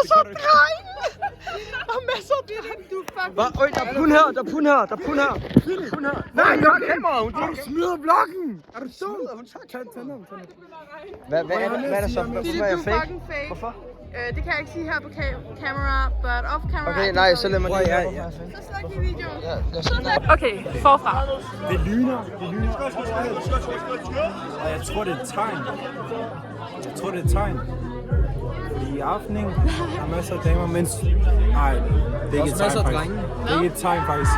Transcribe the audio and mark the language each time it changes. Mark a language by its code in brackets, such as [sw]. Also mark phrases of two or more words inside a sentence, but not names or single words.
[da] Masser af drenge? masser af biler. Du er fucking... Hvad? Øj, der er pund her, der er pund her, der er pund her. Nej, jeg har kameraet. Hun smider vlokken. Er du dum? Hun tager tænderne. Hvad er der så? Philip, Hvorfor du er jeg er fake? [en] fucking fake. [da] Hvorfor? Det kan jeg ikke sige her på camera, [en] but off camera... [da] Okay, nej, så lad mig lige. Så sluk i videoen. Okay, forfra. Det lyner. Og jeg tror, det er et tegn. Fordi i aften, ikke, der er masser af damer, mens... Nej, det er ikke et tegn, faktisk. Det er ikke et tegn, faktisk.